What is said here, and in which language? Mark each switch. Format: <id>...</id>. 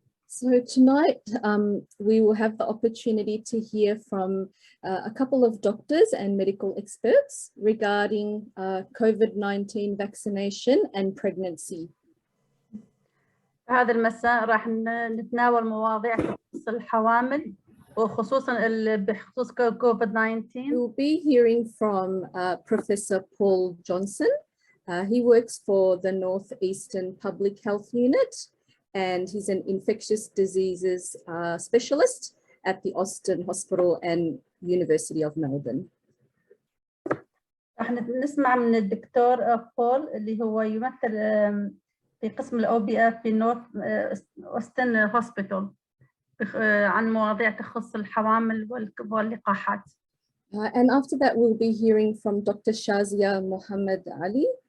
<en>So tonight we will have the opportunity to hear from a couple of doctors and medical experts regarding COVID-19 vaccination and pregnancy.</en> <ar>هذا المساء راح نتناول مواضيع تخص الحوامل وخصوصا بخصوص COVID-19.</ar> <en>We'll be hearing from Professor Paul Johnson. He works for the Northeastern Public Health Unit and he's an infectious diseases specialist at the Austin Hospital and University of Melbourne.</en> <ar>راح نسمع من الدكتور بول اللي هو يمثل في قسم الأوبئة في نورث أوستن هوسبيتال عن مواضيع تخص الحوامل واللقاحات.</ar> <en>And after that we'll be hearing from Dr Shazeea Mohamed Ali.</en>